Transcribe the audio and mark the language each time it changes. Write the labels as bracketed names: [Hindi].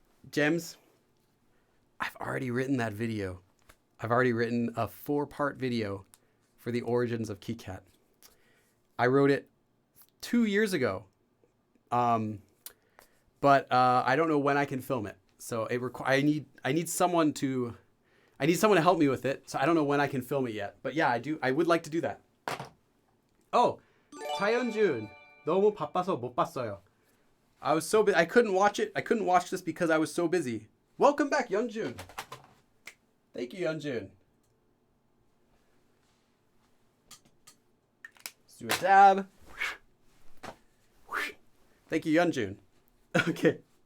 [English] Gems, I've already written that video. I've already written a 4-part video for the origins of KitKat. I wrote it 2 years ago. But I don't know when I can film it. So I need someone to help me with it. So I don't know when I can film it yet. But yeah, I would like to do that. Oh, [Korean] 차현준, 너무 바빠서 못 봤어요. [English] I was so busy. I couldn't watch it. I couldn't watch this because I was so busy. Welcome back, Yeonjun. Thank you, Yeonjun. Let's do a dab. Thank you, Yeonjun. Okay.